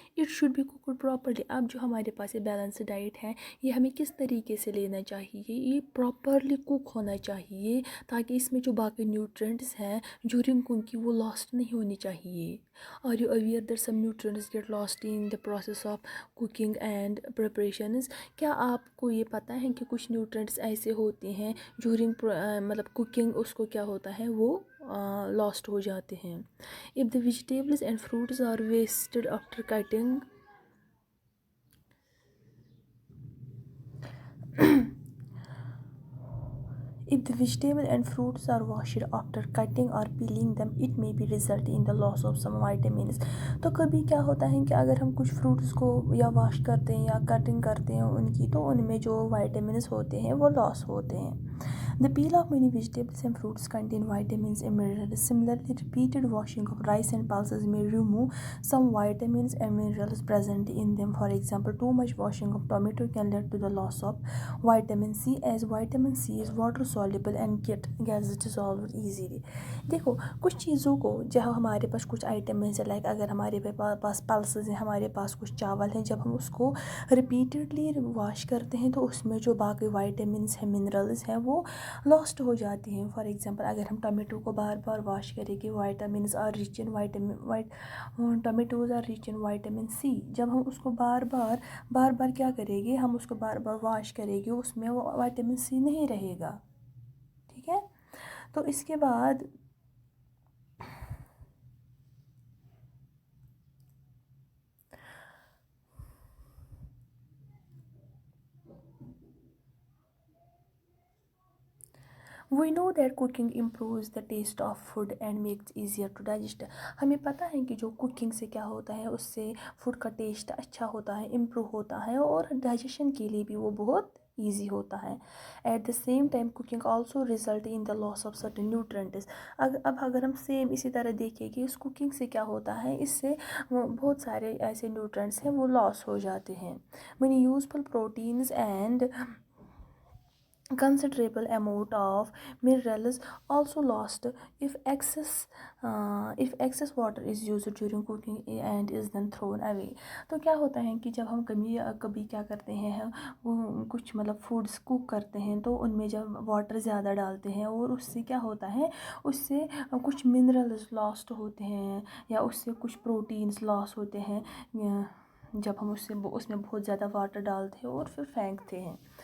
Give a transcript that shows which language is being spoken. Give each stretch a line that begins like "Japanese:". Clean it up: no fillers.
English: It should be cooked properly.
Urdu: اب جو ہمارے پاس یہ بیلنس ڈائٹ ہے یہ ہمیں کس طریقے سے لینا چاہیے؟ یہ پراپرلی کوک ہونا چاہیے تاکہ اس میں جو باقی نیوٹرینٹس ہیں جورنگ کوکنگ وہ لاسٹ نہیں ہونی چاہیے.
English: Are you aware that some nutrients get lost in the process of cooking and preparations?
Urdu: کیا آپ کو یہ پتہ ہے کہ کچھ نیوٹرینٹس ایسے ہوتے ہیں جورنگ مطلب کوکنگ اس کو کیا ہوتا ہے وہ لاسٹ ہو جاتے ہیں.
English: If the vegetables and fruits are wasted after cutting If the vegetable and fruits are washed after cutting or peeling them, it may be result in the loss of some vitamins.
Urdu: تو کبھی کیا ہوتا ہے کہ اگر ہم کچھ fruits کو یا واش کرتے ہیں یا کٹنگ کرتے ہیں ان کی، تو ان میں جو وائٹامنس ہوتے ہیں وہ لاس ہوتے ہیں.
English: The peel of many vegetables and fruits contain vitamins and minerals. Similarly, repeated washing of rice and pulses may remove some vitamins and minerals present in them. For example, too much washing of tomato can lead to the loss of vitamin C, as vitamin C is water soluble and gets dissolved easily.
Urdu: دیکھو کچھ چیزوں کو جب ہمارے پاس کچھ item ہیں، like اگر ہمارے پاس پلسز ہیں، ہمارے پاس کچھ چاول ہیں، جب ہم اس کو ریپیٹڈلی واش کرتے ہیں تو اس میں جو باقی وائٹامنس ہیں، منرلز ہیں، وہ لاسٹ ہو جاتی ہیں.
English: for example
Urdu: اگر ہم ٹمیٹو کو بار بار واش کریں گے،
English: Vitamins are rich in tomatoes are rich in vitamin C.
Urdu: جب ہم اس کو بار بار کیا کریں گے، ہم اس کو بار بار واش کریں گے، اس میں وہ وائٹامن سی نہیں رہے گا. ٹھیک ہے، تو اس کے بعد
English: We know that cooking improves the taste of food and makes it easier to digest.
Urdu: ہمیں پتہ ہے کہ جو کوکنگ سے کیا ہوتا ہے، اس سے فوڈ کا ٹیسٹ اچھا ہوتا ہے، امپروو ہوتا ہے، اور ڈائجیشن کے لیے بھی وہ بہت ایزی ہوتا ہے.
English: At the same time cooking also result in the loss of certain nutrients.
Urdu: اب اگر ہم سیم اسی طرح دیکھیں کہ اس کوکنگ سے کیا ہوتا ہے، اس سے بہت سارے ایسے نیوٹرینٹس ہیں وہ لاس ہو جاتے ہیں.
English: many useful proteins and considerable amount of minerals also lost if excess water is used during cooking and is then thrown away.
Urdu: تو کیا ہوتا ہے کہ جب ہم کبھی کیا کرتے ہیں، وہ کچھ مطلب فوڈس کوک کرتے ہیں تو ان میں جب واٹر زیادہ ڈالتے ہیں، اور اس سے کیا ہوتا ہے، اس سے کچھ منرلز لاسٹ ہوتے ہیں یا اس سے کچھ پروٹینز لاس ہوتے ہیں جب ہم اس میں بہت زیادہ واٹر ڈالتے ہیں اور پھر پھینکتے ہیں.